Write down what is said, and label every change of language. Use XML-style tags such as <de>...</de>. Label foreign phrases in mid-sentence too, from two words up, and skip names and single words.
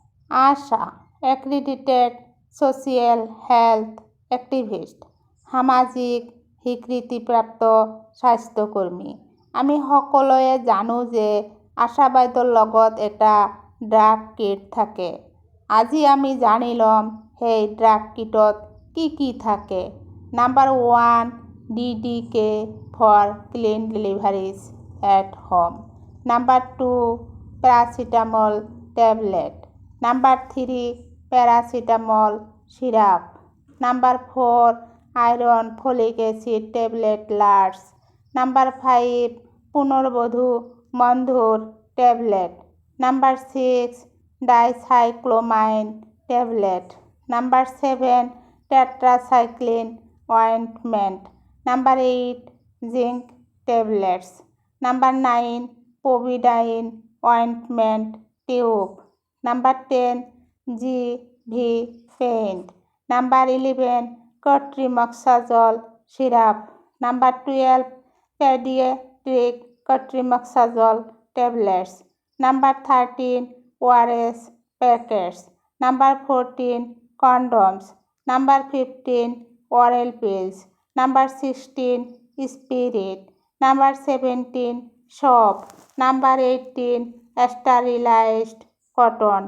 <en>ASHA accredited social health activist</en> <as>সামাজিক স্বীকৃতিপ্ৰাপ্ত স্বাস্থ্যকৰ্মী। আমি সকলোৱে জানো যে আশা বাইদেউৰ লগত এটা ড্ৰাগ কিট থাকে। আজি আমি জানি ল'ম সেই ড্ৰাগ কিটত কি থাকে।</as> <en>নাম্বাৰ 1 DDK for clean deliveries at home. নাম্বাৰ 2 paracetamol tablet. নাম্বাৰ 3 paracetamol syrup. নাম্বাৰ 4 iron folic acid tablet large.</en> <as>নাম্বাৰ 5 পুনৰ্বধূ বন্ধুৰ টেবলেট।</as> <en>Number 6 dicyclomine tablet. Number 7 tetracycline ointment. Number 8 zinc tablets. Number 9 povidone ointment tube. Number 10 GV paint. Number 11 cotrimoxazole syrup. Number 12 pediatric cotrimoxazole tablets. Number 13 ORS packets. নাম্বার 14 condoms. Number 15 oral pills. Number 16 spirit. Number 17 soap. Number 18 sterilized cotton.</en>